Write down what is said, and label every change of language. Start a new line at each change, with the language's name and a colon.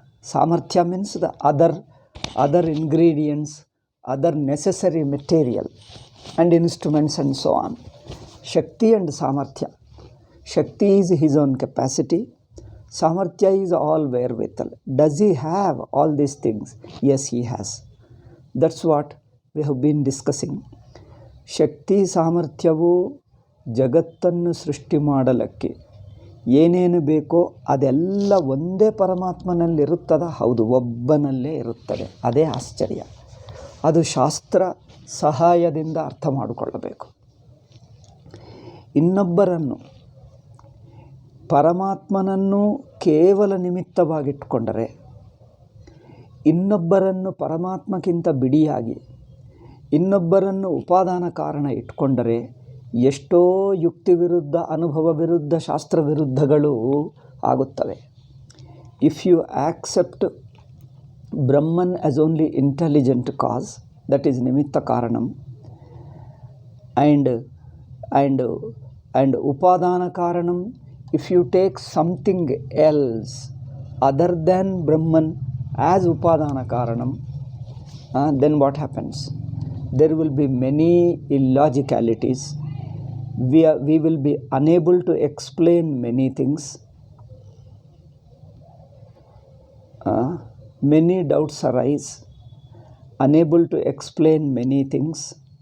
English: Samarthya means the other ingredients, other necessary material and instruments and so on. Shakti and Samarthya. Shakti is his own capacity. Samarthya is all wherewithal. Does he have all these things? Yes, he has. That's what we have been discussing.
Kannada: ಶಕ್ತಿ ಸಾಮರ್ಥ್ಯವು ಜಗತ್ತನ್ನು ಸೃಷ್ಟಿ ಮಾಡಲಿಕ್ಕೆ ಏನೇನು ಬೇಕೋ ಅದೆಲ್ಲ ಒಂದೇ ಪರಮಾತ್ಮನಲ್ಲಿರುತ್ತದ? ಹೌದು, ಒಬ್ಬನಲ್ಲೇ ಇರುತ್ತದೆ. ಅದೇ ಆಶ್ಚರ್ಯ. ಅದು ಶಾಸ್ತ್ರ ಸಹಾಯದಿಂದ ಅರ್ಥ ಮಾಡಿಕೊಳ್ಳಬೇಕು. ಇನ್ನೊಬ್ಬರನ್ನು, ಪರಮಾತ್ಮನನ್ನು ಕೇವಲ ನಿಮಿತ್ತವಾಗಿಟ್ಟುಕೊಂಡರೆ, ಇನ್ನೊಬ್ಬರನ್ನು ಪರಮಾತ್ಮಕ್ಕಿಂತ ಬಿಡಿಯಾಗಿ ಇನ್ನೊಬ್ಬರನ್ನು ಉಪಾದಾನ ಕಾರಣ ಇಟ್ಕೊಂಡರೆ ಎಷ್ಟೋ ಯುಕ್ತಿ ವಿರುದ್ಧ, ಅನುಭವ ವಿರುದ್ಧ, ಶಾಸ್ತ್ರ ವಿರುದ್ಧಗಳು ಆಗುತ್ತವೆ.
English: If you accept Brahman as only intelligent cause, that is ನಿಮಿತ್ತ ಕಾರಣಂ, and ಉಪಾದಾನ ಕಾರಣಂ, if you take something else other than Brahman as ಉಪಾದಾನ ಕಾರಣಂ, then what happens? There will be many illogicalities. We will be unable to explain many things. Many doubts arise, unable to explain many things.